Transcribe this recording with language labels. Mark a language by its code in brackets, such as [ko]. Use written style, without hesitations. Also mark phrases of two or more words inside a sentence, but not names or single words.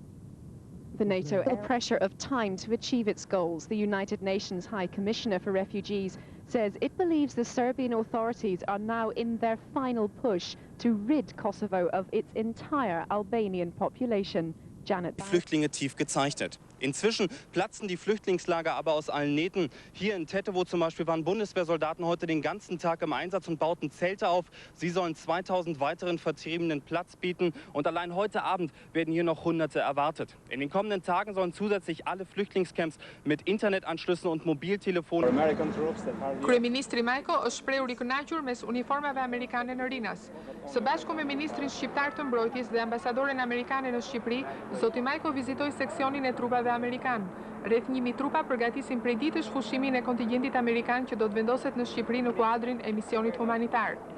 [en] The NATO pressure of time to achieve its goals. The United Nations High Commissioner for Refugees says it believes the Serbian authorities are now in their final push to rid Kosovo of its entire Albanian population. Janet. [de] Flüchtlinge tief gezeichnet. Inzwischen platzen die Flüchtlingslager aber aus allen Nähten. Hier in Tetovo zum Beispiel waren Bundeswehrsoldaten heute den ganzen Tag im Einsatz und bauten Zelte auf. Sie sollen 2000 weiteren Vertriebenen Platz bieten. Und allein heute Abend werden hier noch Hunderte erwartet. In den kommenden Tagen sollen zusätzlich alle Flüchtlingscamps mit Internetanschlüssen und Mobiltelefonen... [sq] Kryeministri Majko është shprehur I kënaqur mes uniformave amerikane në Rinas. Së bashku me ministrin shqiptar të mbrojtjes dhe ambasadoren amerikane në Shqipëri, zoti Majko vizitoi seksionin e trupave amerikan. Rreth 1000 trupa përgatisin prej ditësh fushimin e kontingentit amerikan që do të vendoset në Shqipëri në kuadrin e misionit humanitar.